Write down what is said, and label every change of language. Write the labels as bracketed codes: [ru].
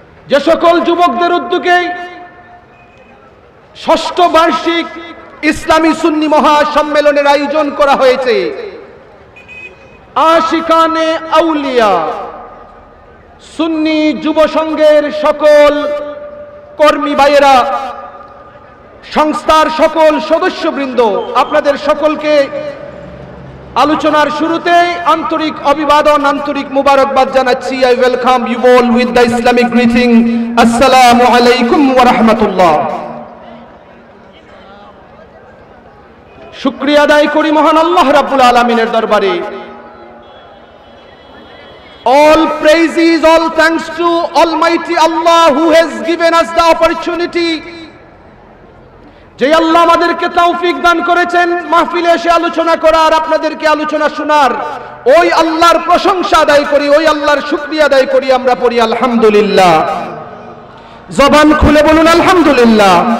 [bn] যে সকল যুবকদের উদ্যোগে ষষ্ঠ বার্ষিক ইসলামী সুন্নি মহাসম্মেলনের আয়োজন করা হয়েছে, আশিকানে আউলিয়া সুন্নি যুব সংঘের সকল কর্মী ভাইয়েরা, সংস্থার সকল সদস্যবৃন্দ, আপনাদের সকলকে আলোচনার শুরুতে আন্তরিক অভিবাদন, আন্তরিক মুবারকবাদ জানাচ্ছি। [en] I welcome you all with the Islamic greeting, [ar] আসসালামু আলাইকুম ওয়া রাহমাতুল্লাহ। [bn] শুকরিয়া আদায় করি মহান আল্লাহ রাব্বুল আলামিনের দরবারে। [en] All praises, all thanks to Almighty Allah who has given us the opportunity [bn] যে আল্লাহ আমাদেরকে তৌফিক দান করেছেন মাহফিলে এসে আলোচনা করার, আপনাদেরকে আলোচনা শোনার, ওই আল্লাহর প্রশংসা আদায় করি, ওই আল্লাহর শুকরিয়া আদায় করি। আমরা পড়ি আলহামদুলিল্লাহ। জবান খুলে বলুন আলহামদুলিল্লাহ।